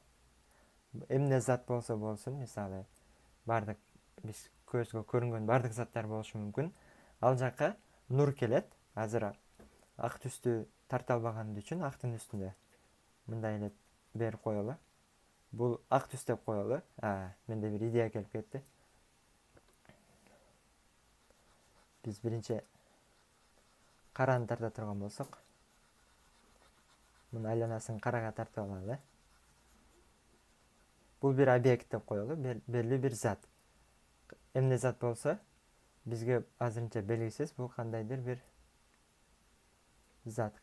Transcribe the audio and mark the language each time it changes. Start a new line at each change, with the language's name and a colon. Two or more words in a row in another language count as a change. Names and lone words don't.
Kyrgyz: Эмне зат болсо болсун, мисалы, баардык биз көзгө көрүнгөн баардык заттар болушу мүмкүн. Ал жака нур келет. Азыр ак түстү тарта албаган үчүн актын үстүндө мындай эле берип коелу. Бул ак түс деп коелу. Менде бир идея келип кетти. Биз биринчи караны тарта турган болсок, мунун айланасын карага тартып алалы. Бул бир объект деп коелу, белгилүү бир зат. Эмне зат болсо, бизге азырынча белгисиз, бул кандайдыр бир зат.